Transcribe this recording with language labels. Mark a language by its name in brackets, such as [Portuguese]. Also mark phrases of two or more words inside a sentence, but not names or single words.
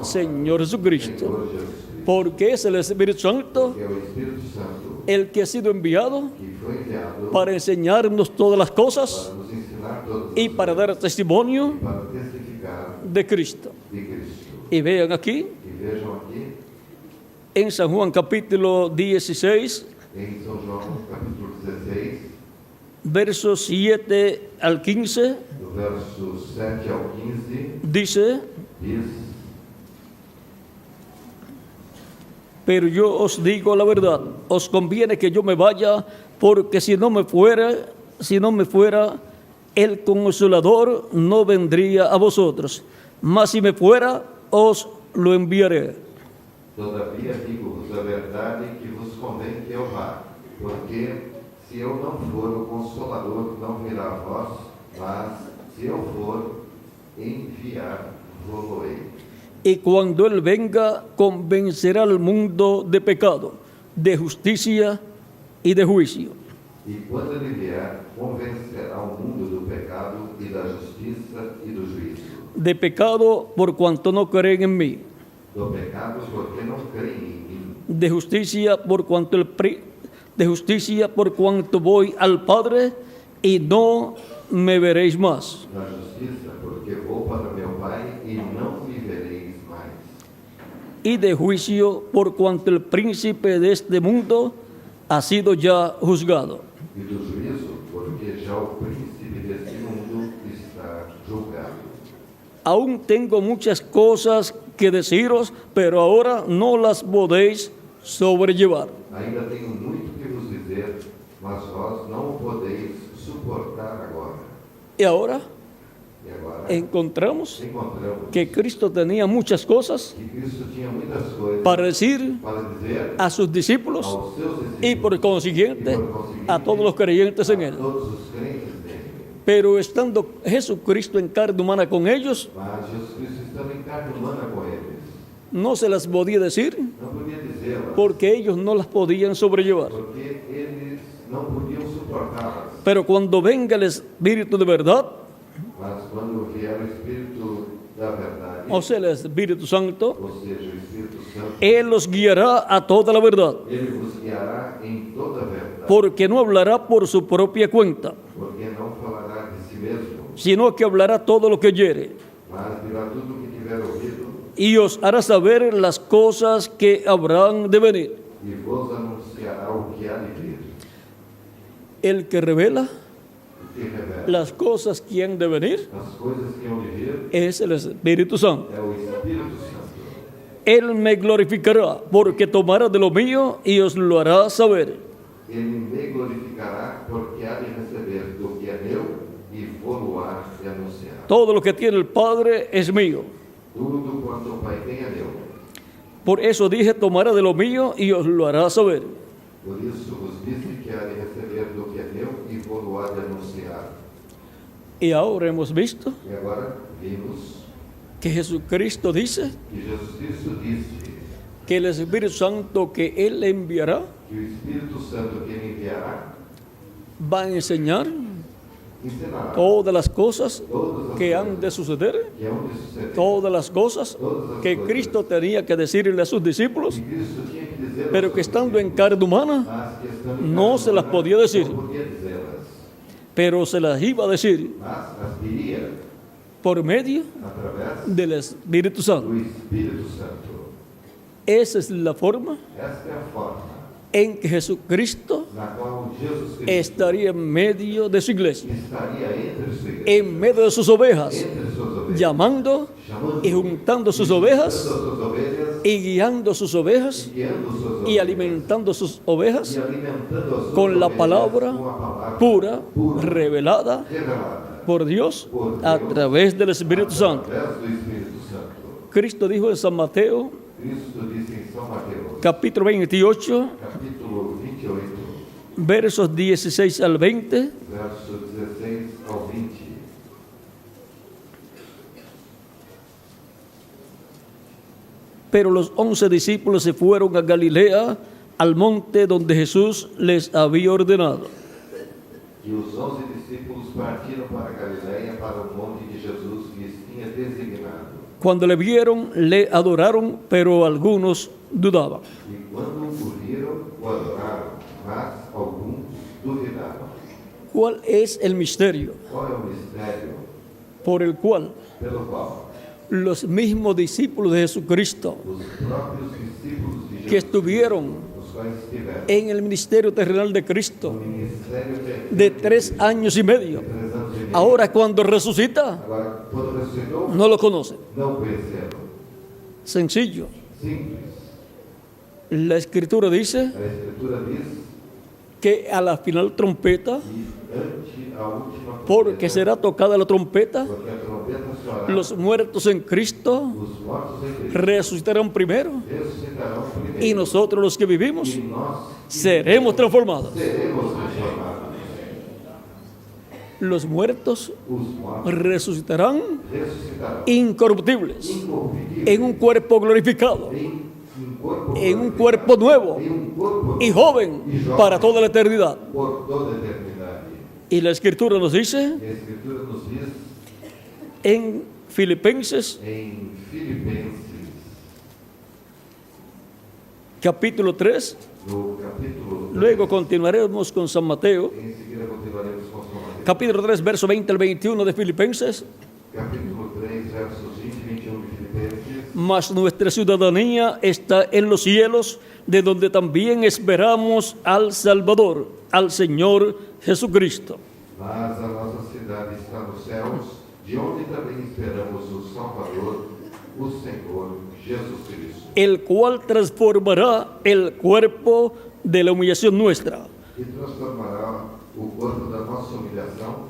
[Spanish] Señor Jesucristo. [Portuguese] Senhor Jesus Cristo, [Spanish] Porque es el Espíritu Santo [Portuguese] que é o Espírito Santo [Spanish] el que ha sido enviado [Portuguese] que foi enviado [Spanish] para enseñarnos todas las cosas [Portuguese] para nos ensinar todas [Spanish] y [Portuguese] as [Spanish] para dar testimonio [Portuguese] coisas, para testificar [Spanish] de Cristo. [Portuguese] de Cristo. [Spanish] Y vean aquí, [Portuguese] E vejam aqui, [Spanish] en San Juan capítulo 16, [Portuguese] em São João, capítulo 16, [Spanish] versos 7 al 15, [Portuguese] do verso 7 ao 15, [Spanish] dice: [Portuguese] diz: [Spanish] pero yo os digo la verdad, os conviene que yo me vaya, porque si no me fuera, el Consolador no vendría a vosotros. Mas si me fuera, os lo enviaré. [Portuguese] Todavia digo-vos a verdade que vos convém que eu vá, porque se eu não for, o Consolador não virá a vós, mas se eu for, enviar-vos-ei. [Spanish] Y cuando Él venga, convencerá al mundo de pecado, de justicia y de juicio. [Portuguese] E quando ele vier, convencerá o mundo do pecado e da justiça e do juízo. [Spanish] De pecado por cuanto no creen en mí. [Portuguese] Do pecado porque não creem em mim. [Spanish] De justicia por cuanto voy al Padre y no me veréis más. [Portuguese] Da justiça porque vou para meu Pai e não me vereis mais. [Spanish] Y de juicio por cuanto el príncipe de este mundo ha sido ya juzgado. [Portuguese] E do juízo porque já o príncipe deste mundo está julgado. [Spanish] Aún tengo muchas cosas que deciros, pero ahora no las podéis sobrellevar. [Portuguese] Ainda tenho muito que vos dizer, mas vós não o podeis suportar agora. [Spanish] Y ahora [Portuguese] E agora [Spanish] encontramos [Portuguese] encontramos [Spanish] que Cristo tenía muchas cosas [Portuguese] que Cristo tinha muitas coisas [Spanish] para decir [Portuguese] para dizer [Spanish] a sus discípulos [Portuguese] aos seus discípulos [Spanish] y por consiguiente a todos los creyentes en [Portuguese] a [Spanish] Él. [Portuguese] todos os crentes nele. [Spanish] Pero estando Jesucristo en carne humana con ellos, [Portuguese] Mas Jesus Cristo estando em carne humana com eles, [Spanish] no se las podía decir [Portuguese] não podia dizê-las, [Spanish] porque ellos no las podían sobrellevar. [Portuguese] porque eles não podiam suportá-las. [Spanish] Pero cuando venga el Espíritu de verdad, [Portuguese] Mas quando vier o Espírito da verdade, [Spanish] o sea, el Espíritu Santo, [Portuguese] ou seja, o Espírito Santo, [Spanish] Él los guiará a toda la verdad, [Portuguese] ele vos guiará em toda a verdade, [Spanish] porque no hablará por su propia cuenta, [Portuguese] porque não falará de si mesmo, [Spanish] sino que hablará todo lo que oyere, [Portuguese] mas dirá tudo o que tiver ouvido [Spanish] y os hará saber las cosas que habrán de venir. [Portuguese] e vos anunciará o que há de vir. [Spanish] El que revela [Portuguese] O que revela [Spanish] las cosas que han de venir [Portuguese] as coisas que hão de vir [Spanish] es el Espíritu Santo. [Portuguese] é o Espírito Santo. [Spanish] Él me glorificará, porque tomará de lo mío y os lo hará saber. [Portuguese] Ele me glorificará, porque há de receber do que é meu e vou-lo há de anunciar. [Spanish] Todo lo que tiene el Padre es mío. [Portuguese] Tudo quanto o Pai tem é meu. [Spanish] Por eso dije, tomará de lo mío y os lo hará saber. [Portuguese] Por isso vos disse que há de receber do que é meu e vou-lo há de anunciar. [Spanish] Y ahora hemos visto [Portuguese] E agora vimos [Spanish] que Jesucristo dice [Portuguese] que Jesus Cristo disse [Spanish] que el Espíritu Santo que Él enviará [Portuguese] que o Espírito Santo que ele enviará [Spanish] va a enseñar [Portuguese] ensinará [Spanish] todas las cosas [Portuguese] todas as que coisas [Spanish] han de suceder, [Portuguese] que hão de suceder. [Spanish] todas las cosas que Cristo tenía que decirle a sus discípulos, [Portuguese] Que Cristo tinha que dizer, [Spanish] pero que estando en carne humana [Portuguese] mas que estando em [Spanish] no [Portuguese] carne [Spanish] se las [Portuguese] humana, [Spanish] podía decir, [Portuguese] não podia dizê-las, [Spanish] pero se las iba a decir [Portuguese] mas as diria [Spanish] por medio [Portuguese] através [Spanish] del Espíritu Santo. [Portuguese] do Espírito Santo. [Spanish] Esa es la forma [Portuguese] Esta é a forma [Spanish] en que Jesucristo [Portuguese] na qual Jesus Cristo [Spanish] estaría en medio de su iglesia, [Portuguese] estaria entre sua igreja, [Spanish] en medio de sus ovejas, [Portuguese] entre suas ovelhas, [Spanish] llamando [Portuguese] chamando [Spanish] y juntando sus [Portuguese] juntando [Spanish] ovejas [Portuguese] suas ovelhas [Spanish] y guiando sus ovejas [Portuguese] guiando suas ovelhas [Spanish] y alimentando sus ovejas [Portuguese] e alimentando as suas [Spanish] con la [Portuguese] ovelhas [Spanish] palabra [Portuguese] com a palavra [Spanish] pura, [Portuguese] pura, [Spanish] revelada [Portuguese] revelada [Spanish] por Dios a través del Espíritu Santo. [Portuguese] através do Espírito Santo. [Spanish] Cristo dijo en San Mateo, [Portuguese] Cristo disse em São Mateus, [Spanish] capítulo 28, [Portuguese] capítulo 28, [Spanish] versos 16 al 20, [Portuguese] verso 16 ao 20. [Spanish] pero los 11 discípulos se fueron a Galilea, al monte donde Jesús les había ordenado. [Portuguese] E os 11 discípulos partiram para Galiléia, para o monte que Jesus lhes tinha designado. [Spanish] Cuando le vieron, le adoraron, pero algunos dudaban. [Portuguese] E quando o viram, o adoraram, mas alguns duvidavam. [Spanish] ¿Cuál es el misterio [Portuguese] Qual é o mistério [Spanish] por el cual [Portuguese] pelo qual [Spanish] los mismos discípulos de Jesucristo [Portuguese] os próprios discípulos de [Spanish] que [Portuguese] Jesus, [Spanish] estuvieron [Portuguese] os quais estiveram [Spanish] en el ministerio terrenal de [Portuguese] no [Spanish] Cristo [Portuguese] ministério [Spanish] de 3 años y medio, [Portuguese] 3 anos e meio, [Spanish] ahora cuando resucita, [Portuguese] agora quando ressuscitou, [Spanish] no lo conocen? [Portuguese] não conheceram. [Spanish] Sencillo. [Portuguese] Simples. [Spanish] La Escritura dice [Portuguese] A Escritura diz [Spanish] que a la final trompeta [Portuguese] que ante a última [Spanish] porque [Portuguese] trombeta, [Spanish] será tocada la trompeta, [Portuguese] porque a trombeta soará, [Spanish] los muertos en Cristo [Portuguese] os mortos em Cristo [Spanish] resucitarán primero [Portuguese] ressuscitarão primeiro, [Spanish] y nosotros los que vivimos [Portuguese] e nós [Spanish] seremos transformados. [Portuguese] seremos transformados. [Spanish] Los muertos [Portuguese] Os mortos [Spanish] resucitarán [Portuguese] ressuscitarão [Spanish] incorruptibles [Portuguese] incorruptíveis, [Spanish] en un cuerpo glorificado, [Portuguese] corpo [Spanish] en un cuerpo nuevo [Portuguese] em corpo [Spanish] y joven para toda la eternidad. [Portuguese] por toda a eternidade. [Spanish] Y la Escritura nos dice [Portuguese] E a Escritura nos diz [Spanish] en Filipenses [Portuguese] em Filipenses, [Spanish] capítulo 3, [Portuguese] no capítulo 3, [Spanish] luego continuaremos con San Mateo, [Portuguese] em seguida continuaremos com São Mateus, [Spanish] capítulo 3, verso 20 al 21 de Filipenses. [Portuguese] capítulo 3, versos 20 e 21 de Filipenses. [Spanish] Mas nuestra ciudadanía está en los cielos, de donde también esperamos al Salvador, al Señor Jesucristo, [Portuguese] Mas a nossa cidade está nos céus, de onde também esperamos o Salvador, o Senhor Jesus Cristo, [Spanish] el cual transformará el cuerpo de la humillación nuestra, [Portuguese] que transformará o corpo da nossa humilhação